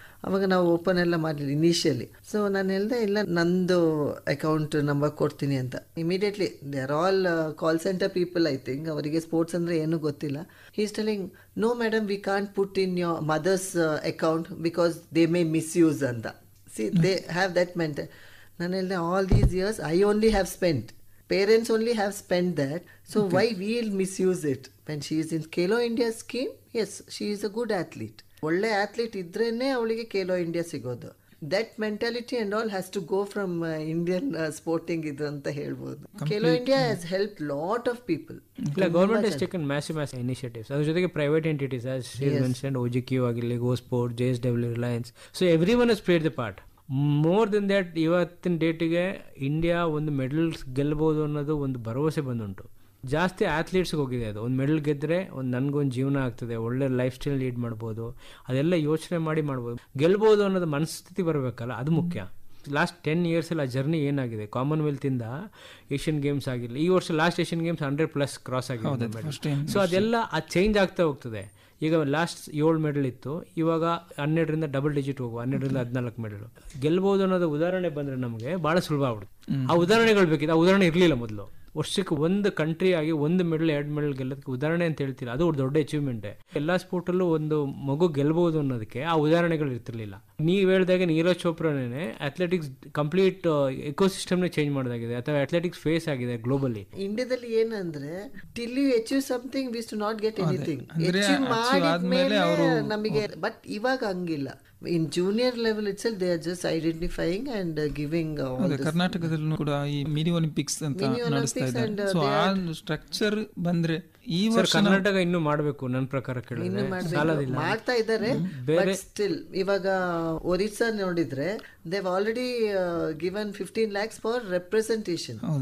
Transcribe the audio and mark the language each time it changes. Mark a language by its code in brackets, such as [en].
[kn] ಅವಾಗ ನಾವು ಓಪನ್ ಎಲ್ಲ ಮಾಡಲಿಲ್ಲ ಇನಿಷಿಯಲಿ. ಸೊ ನಾನು ಹೇಳ್ದೆ ಇಲ್ಲ ನಂದು ಅಕೌಂಟ್ ನಂಬರ್ ಕೊಡ್ತೀನಿ ಅಂತ. [en] Immediately they are all call center people, I think. [kn] ಅವರಿಗೆ ಸ್ಪೋರ್ಟ್ಸ್ ಅಂದರೆ ಏನೂ ಗೊತ್ತಿಲ್ಲ. [en] He is telling no madam we can't put in your mother's account because they may misuse ಅಂತ. See they have that mental. [kn] ನಾನು ಹೇಳಿದೆ [en] All these years I only have spent, parents only have spent that, so why we'll misuse it? When she is in Khelo India scheme, yes, she is a good athlete. [kn] ಒಳ್ಳೆ athlete ಇದ್ರೇನೆ ಅವಳಿಗೆ Khelo India ಸಿಗೋದು. [en] that mentality and all has to go from Indian sporting [kn] ಇದು ಅಂತ ಹೇಳ್ಬೋದು. [en] Khelo India has helped lot of people. ಇಲ್ಲ, government has taken massive initiatives. [kn] ಅದ್ರ ಜೊತೆಗೆ [en] Private entities as she mentioned, OGQ ಆಗಿರಲಿ, go sport, JSW, Reliance, so everyone has played the part. More then that [kn] ಇವತ್ತಿನ ಡೇಟಿಗೆ India ಒಂದು ಮೆಡಲ್ಸ್ ಗೆಲ್ಬೋದು ಅನ್ನೋದು ಒಂದು ಭರವಸೆ ಬಂದುಂಟು. ಜಾಸ್ತಿ ಆ್ಯಥ್ಲೀಟ್ಸ್ಗೆ ಹೋಗಿದೆ ಅದು. ಒಂದು ಮೆಡಲ್ ಗೆದ್ದರೆ ಒಂದು ನನಗೊಂದು ಜೀವನ ಆಗ್ತದೆ, ಒಳ್ಳೆ ಲೈಫ್ ಸ್ಟೈಲ್ ಲೀಡ್ ಮಾಡ್ಬೋದು, ಅದೆಲ್ಲ ಯೋಚನೆ ಮಾಡ್ಬೋದು. ಗೆಲ್ಬೋದು ಅನ್ನೋದು ಮನಸ್ಥಿತಿ ಬರಬೇಕಲ್ಲ, ಅದು ಮುಖ್ಯ. ಲಾಸ್ಟ್ 10 yearsಲ್ಲಿ ಆ ಜರ್ನಿ ಏನಾಗಿದೆ, ಕಾಮನ್ವೆಲ್ತಿಂದ ಏಷ್ಯನ್ ಗೇಮ್ಸ್ ಆಗಿರಲಿ, ಈ ವರ್ಷ ಲಾಸ್ಟ್ ಏಷ್ಯನ್ ಗೇಮ್ಸ್ 100+ ಕ್ರಾಸ್ ಆಗಿದೆ ಮೆಡಲ್. ಸೊ ಅದೆಲ್ಲ ಅದು ಚೇಂಜ್ ಆಗ್ತಾ ಹೋಗ್ತದೆ. ಈಗ ಲಾಸ್ಟ್ 7 ಮೆಡಲ್ ಇತ್ತು, ಇವಾಗ 12ರಿಂದ ಡಬಲ್ ಡಿಜಿಟ್ ಹೋಗುವ 12ರಿಂದ 14 ಮೆಡಲ್ ಗೆಲ್ಬೋದು ಅನ್ನೋದು ಉದಾಹರಣೆ ಬಂದರೆ ನಮಗೆ ಭಾಳ ಸುಲಭ ಆಗ್ಬಿಡುತ್ತೆ. ಆ ಉದಾಹರಣೆಗಳು ಬೇಕಿದೆ, ಆ ಉದಾಹರಣೆ ಇರಲಿಲ್ಲ ಮೊದಲು. ವರ್ಷಕ್ಕೆ ಒಂದು ಕಂಟ್ರಿ ಆಗಿ 1 ಮೆಡಲ್ 2 ಮೆಡಲ್ ಗೆಲ್ಲೋದಕ್ಕೆ ಉದಾಹರಣೆ ಅಂತ ಹೇಳ್ತೀರಾ, ಅದು ದೊಡ್ಡ ಅಚೀವ್ಮೆಂಟೇ. ಎಲ್ಲ ಸ್ಪೋರ್ಟಲ್ಲೂ ಒಂದು ಮಗು ಗೆಲ್ಬಹುದು ಅನ್ನೋದಕ್ಕೆ ಆ ಉದಾಹರಣೆಗಳು ಇರ್ತಿರ್ಲಿಲ್ಲ. ನೀವು ಹೇಳಿದಾಗ ನೀರಜ್ ಚೋಪ್ರಾನೇ ಅಥ್ಲೆಟಿಕ್ಸ್ ಕಂಪ್ಲೀಟ್ ಎಕೋಸಿಸ್ಟಮ್ನೇ ಚೇಂಜ್ ಮಾಡೋದಾಗಿದೆ, ಅಥವಾ ಅಥ್ಲೆಟಿಕ್ಸ್ ಫೇಸ್ ಆಗಿದೆ ಗ್ಲೋಬಲಿ. ಇಂಡಿಯಾದಲ್ಲಿ ಏನಂದ್ರೆ [en] till you achieve something we to not get anything, [kn] achieve ಮಾಡಿದ್ಮೇಲೆ ನಮಗೆ. ಬಟ್ ಇವಾಗ ಹಂಗಿಲ್ಲ. [en] In junior level itself they are just identifying and giving [kn] ಕರ್ನಾಟಕದಲ್ಲೂ ಕೂಡ ಈ ಮಿನಿ ಒಲಿಂಪಿಕ್ಸ್ ಅಂತ ನಡೆಸ್ತಾ ಇದ್ದಾರೆ. ಸೊ ಆ ಸ್ಟ್ರಕ್ಚರ್ ಬಂದ್ರೆ ಈ ವರ್ಷ ಕರ್ನಾಟಕ ಇನ್ನೂ ಮಾಡಬೇಕು ನನ್ನ ಪ್ರಕಾರ. ಮಾಡ್ತಾ ಇದ್ದಾರೆ, ಬಟ್ ಸ್ಟಿಲ್ ಇವಾಗ ಒರಿಸ್ಸಾ ನೋಡಿದ್ರೆ [en] They've already given 15 lakhs for representation.